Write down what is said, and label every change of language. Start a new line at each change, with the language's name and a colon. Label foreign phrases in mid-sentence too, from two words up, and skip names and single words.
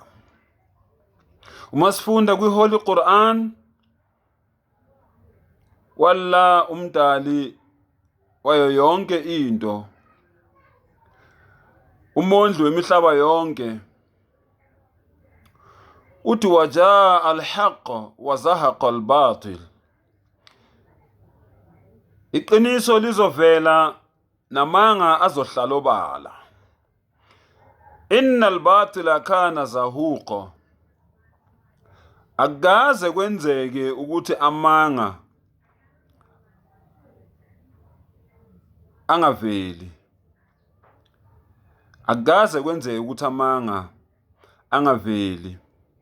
Zulu: Uma sifunda kwiHoly Quran, walla umdali wayo yonke into, umondli wemihlaba yonke, uthi
Arabic: وجاء الحق وزهق الباطل.
Zulu: Iqiniso lizovela namanga azohlala obala.
Arabic: إن الباطل كان زهوقا.
Zulu: Akaze kwenzeke ukuthi amanga angaveli. Akaze kwenzeke ukuthi amanga angaveli.